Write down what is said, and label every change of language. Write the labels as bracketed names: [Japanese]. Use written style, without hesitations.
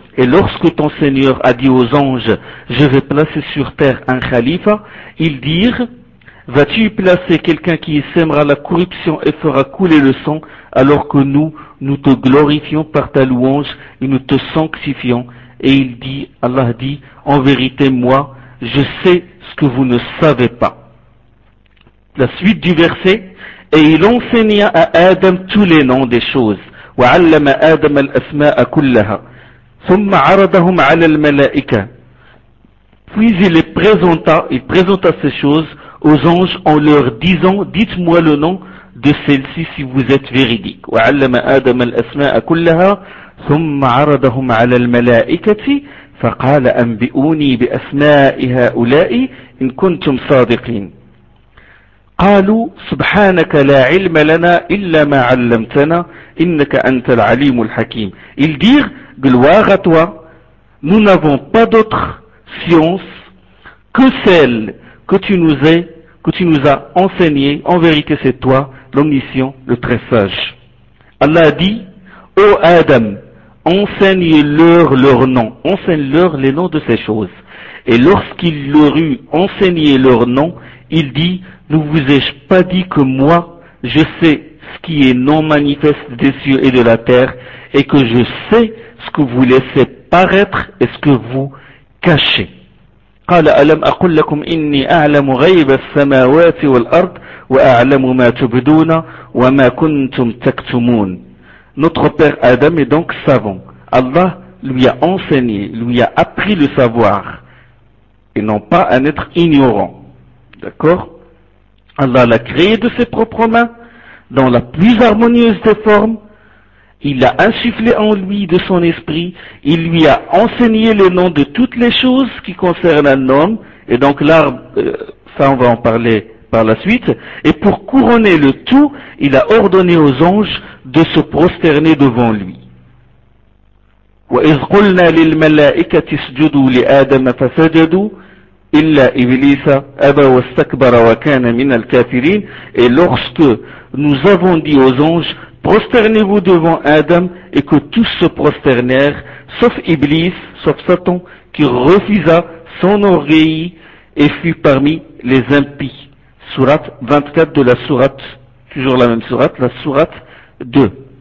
[French] Et lorsque ton Seigneur a dit aux anges, je vais placer sur terre un khalifa, ils dirent, vas-tu placer quelqu'un qui sèmera la corruption et fera couler le sang, alors que nous, nous te glorifions par ta louange et nous te sanctifions? Et il dit, Allah dit, en vérité, moi, je sais ce que vous ne savez pas. La suite du verset, Et il enseigna à Adam tous les noms des choses. [Arabic] وعلم آدم الأسماء كلها ثم عرضهم على الملائكة [French] puis il présenta ces choses aux anges en leur disant dites-moi le nom de celle-ci si vous êtes véridique [Arabic] وعلم آدم الأسماء كلها ثم عرضهم على الملائكة فقال أنبئوني بأسماء هؤلاء إن كنتم صادقين قالوا سبحانك لا علم لنا إلا ما علمتنا إنك أنت العليم الحكيم. [French] Ils dirent, gloire à toi, nous n'avons pas d'autre science que celle que tu nous as enseignée. En vérité, c'est toi, l'omniscient, le très sage. Allah dit, ô Adam, enseigne-leur leur nom, enseigne-leur les noms de ces choses. Et lorsqu'il leur eut enseigné leur nom, il dit, ne vous ai-je pas dit que moi, je sais ce qui est non manifeste des cieux et de la terre, et que je sais ce que vous laissez paraître et ce que vous cachez. [Arabic] قال ألم أقول لكم إني أعلم غيب السماوات والأرض وأعلم ما تبدون وما كنتم تكتمون. [French] Notre père Adam est donc savant. Allah lui a enseigné, lui a appris le savoir, et non pas un être ignorant. D'accord? Allah l'a créé de ses propres mains, dans la plus harmonieuse des formes. Il a insufflé en lui de son esprit. Il lui a enseigné le nom de toutes les choses qui concernent un homme. Et donc l'arbre, ça on va en parler par la suite. Et pour couronner le tout, il a ordonné aux anges de se prosterner devant lui. [Arabic] وَإِذْ قُلْنَا لِلْمَلَائِكَةِ اسْجُدُوا لِآدَمَ فَسَجَدُوا إلا إبليس أبى واستكبر وكان من الكافرين. [French] Et lorsque nous avons dit aux anges, prosternez-vous devant Adam, et que tous se prosternèrent, sauf Iblis, sauf Satan, qui refusa son oreille et fut parmi les impies. Sourate 24 de la sourate, toujours la même sourate, la sourate 2.